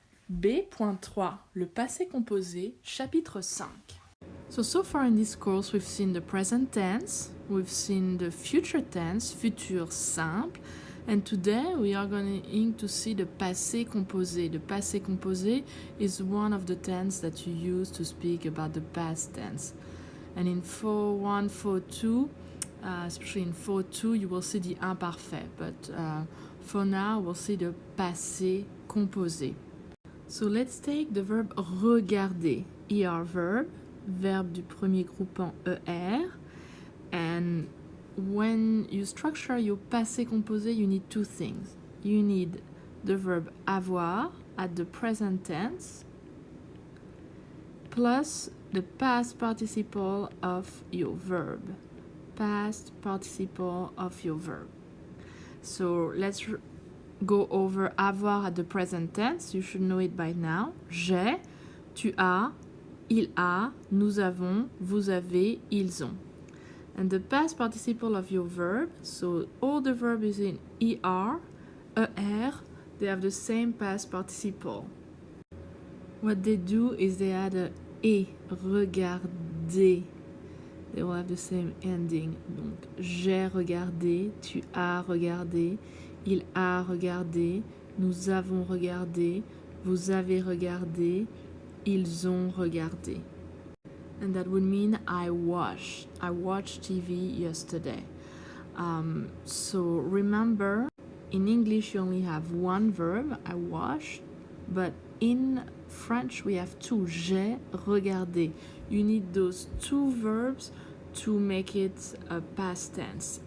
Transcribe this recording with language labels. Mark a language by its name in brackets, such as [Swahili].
[French] B.3, le passé composé, chapitre 5. [English] So far in this course, we've seen the present tense, we've seen the future tense, futur simple, and today we are going to see the passé composé. The passé composé is one of the tense that you use to speak about the past tense. And in 4.1, 4.2, especially in 4.2, you will see the imparfait, but for now, we'll see the passé composé. So let's take the verb regarder, ER [French] verbe du premier groupant [English] ER, and when you structure your passé composé, you need two things. You need the verb avoir at the present tense, plus the past participle of your verb. Past participle of your verb. So let's go over avoir at the present tense. You should know it by now. [French] J'ai, tu as, il a, nous avons, vous avez, ils ont. [English] And the past participle of your verb, so all the verb is in ER, they have the same past participle. What they do is they add a et, regarder. They will have the same ending. [French] Donc, j'ai regardé, tu as regardé, il a regardé, nous avons regardé, vous avez regardé, ils ont regardé. [English] And that would mean I watched TV yesterday. So remember, in English you only have one verb, I watched, but in French we have two, [French] j'ai regardé. [English] You need those two verbs to make it a past tense.